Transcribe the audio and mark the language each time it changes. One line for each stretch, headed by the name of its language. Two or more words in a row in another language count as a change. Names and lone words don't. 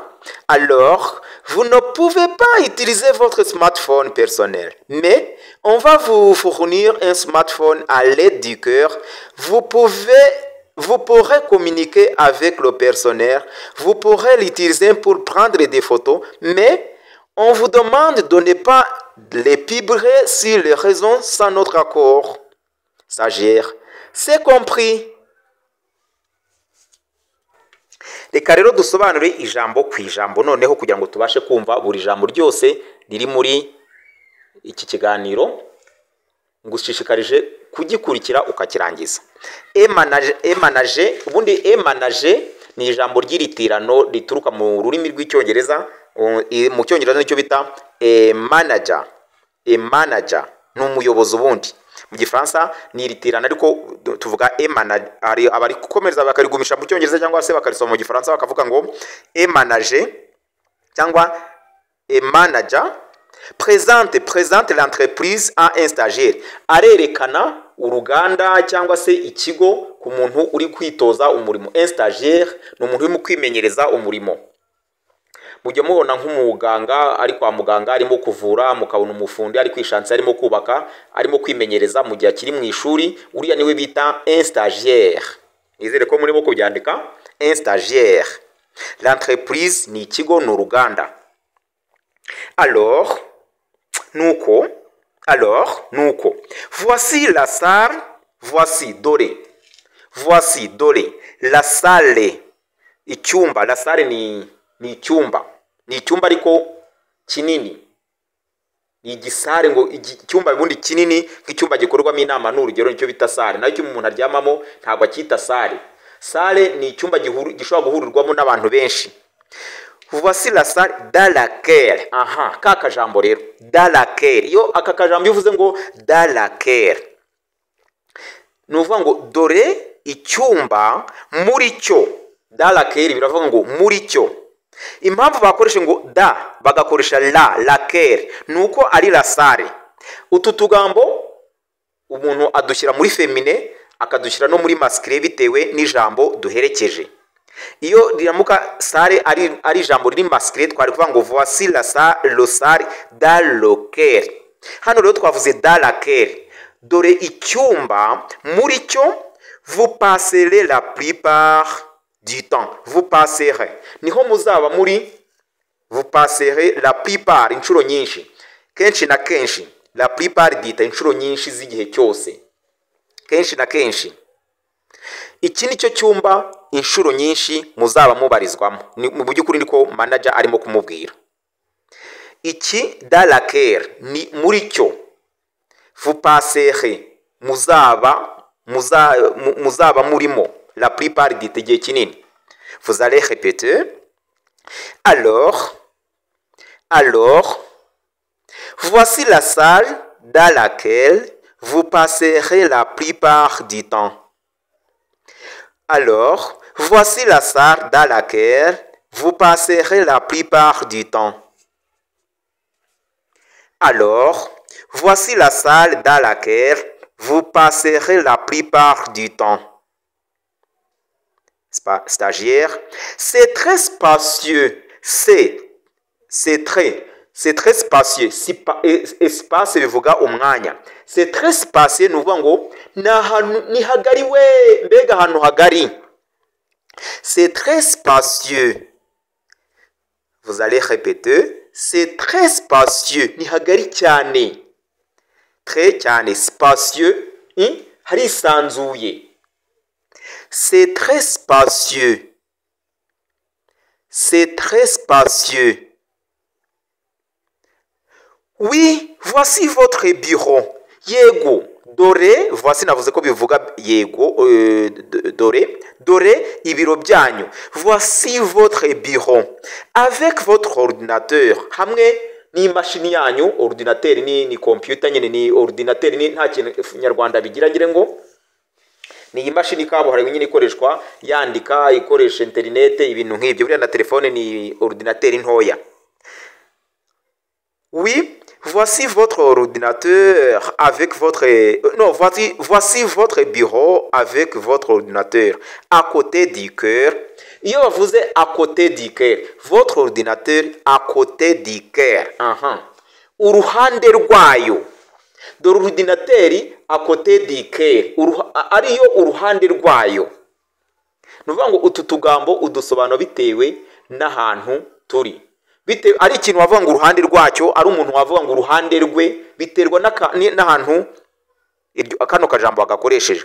French: Alors, vous ne pouvez pas utiliser votre smartphone personnel, mais on va vous fournir un smartphone à l'aide duquel vous pourrez communiquer avec le personnel, vous pourrez l'utiliser pour prendre des photos, mais on vous demande de ne pas les publier sur les réseaux sans notre accord. Stagiaire. C'est compris.
Kinyarwanda: Reka rero dusobanure ijambo ku ijambo noneho kugira ngo tubashe kumva buri jambo ryose riri muri iki kiganiro. Ngushishikarije kugikurikira ukakirangiza. Emanager, ubundi emanager ni ijambo ry'iritirano rituruka mu rurimi rw'icyongereza. Mu cyongereza nicyo bita manager. Manager ni umuyobozi ubundi. Mu gifaransa ni iritirano ariko tuvuga manager. Abari gukomereza bakarigumisha mu cyongereza cyangwa se bakarisoma mu gifaransa bakavuga ngo manager cyangwa manager.
French: Présente l'entreprise à un stagiaire.
Kinyarwanda: Arerekana uruganda cyangwa se ikigo ku muntu uri kwitoza umurimo.
French: Un stagiaire
Kinyarwanda: ni umuntu uri mu kwimenyereza umurimo. Mujye mubona nk'umuganga ari kwa muganga arimo kuvura, mukabona umufundi ari kwishansa arimo kubaka, arimo kwimenyereza mu gihe akiri mu ishuri. Uriya niwe bita
French: un stagiaire.
Kinyarwanda: Nizere ko murimo kubyandika.
French: Un stagiaire.
Kinyarwanda: L'entreprise ni ikigo, ni uruganda.
French: Alors, nuko, voici la salle, voici dore, la salle, icyumba. La salle
Kinyarwanda: ni icyumba, ariko kinini, ni igisare, ngo icyumba bundi kinini nk'icyumba gikorwamo inama n'urugero nicyo bita salle. Nayo umuntu aryamamo ntabwo akita salle. Salle ni icyumba gishobora guhurirwamo n'abantu benshi.
French: Voici la salle dans laquelle.
Kinyarwanda: Ka kajambo rero
French: dans laquelle,
Kinyarwanda: yo aka kajambo uvuze ngo
French: dans laquelle,
Kinyarwanda: nuvuga ngo dore icyumba muri cyo.
French: Dans laquelle
Kinyarwanda: biravuga ngo muri cyo. Impamvu bakoresha ngo da bagakoresha laquelle nuko ari
French: la salle.
Kinyarwanda: Utu tugambo umuntu adushyira muri femine akadushyira no muri masculine bitewe n'ijambo duherekeje. Iyo riramuka salle ari ijambo riri masculine twari kuvuga ngo
French: voici la salle, le salle dans lequel.
Kinyarwanda: Hano rero twavuze
French: dans laquelle,
Kinyarwanda: dore icyumba muri cyo.
French: Vous passerez la plupart du temps. Vous passerez
Kinyarwanda: niho muzaba muri.
French: Vous passerez la plupart
Kinyarwanda: inshuro nyinshi, kenshi na kenshi.
French: La plupart
Kinyarwanda: dita inshuro nyinshi z'igihe cyose, kenshi na kenshi. Iki ni cyo cyumba inshuro nyinshi muzaba mubarizwamo. Mu by'ukuri niko manager arimo kumubwira. Iki
French: dans laquelle
Kinyarwanda: ni muri cyo.
French: Vous passerez
Kinyarwanda: muzaba murimo.
French: La plupart
Kinyarwanda: dita igihe kinini.
French: Vous allez répéter. Alors, voici la salle dans laquelle vous passerez la plupart du temps. Alors, voici la salle dans laquelle vous passerez la plupart du temps. Alors, voici la salle dans laquelle vous passerez la plupart du temps. Stagiaire, c'est très spacieux. C'est très spacieux.
Kinyarwanda: Espace bivuga umwanya.
French: C'est très spacieux
Kinyarwanda: nuvuga ngo ni hagari we, mbega ahantu hagari.
French: C'est très spacieux. Vous allez répéter. C'est très spacieux.
Kinyarwanda: Ni hagari cyane. Très cyane. Spacieux. Harisanzuye.
French: C'est très spacieux. C'est très spacieux. Oui, voici votre bureau.
Kinyarwanda: Yego. Dore, voici navuze ko bivuga yego, dore ibiro byanyu.
French: Voici votre bureau. Avec votre ordinateur.
Kinyarwanda: Hamwe ni mashini yanyu, ordinateur ni computer nyine, ni ordinateur ni nta kintu nyarwanda bigira ngire ngo ni imashini kabuhariwe nyine ikoreshwa yandika, ikoresha internet, ibintu nk'ibyo. Buriya na telefone ni ordinateur ntoya.
French: Oui, voici votre ordinateur avec votre... Non, voici votre bureau avec votre ordinateur à côté du cœur. Iyo vous êtes à côté du cœur, votre ordinateur à côté du cœur.
Kinyarwanda: Uruhande rwayo. Dore ordinateri
French: à côté du cœur.
Kinyarwanda: Ariyo uruhande rwayo. Nuvuga ngo utu tugambo udusobanura bitewe n'ahantu turi. Bitewe ari ikintu wavuga ngo uruhande rwacyo, ari umuntu wavuga ngo uruhande rwe, biterwa n'ahantu akano kajambo agakoresheje.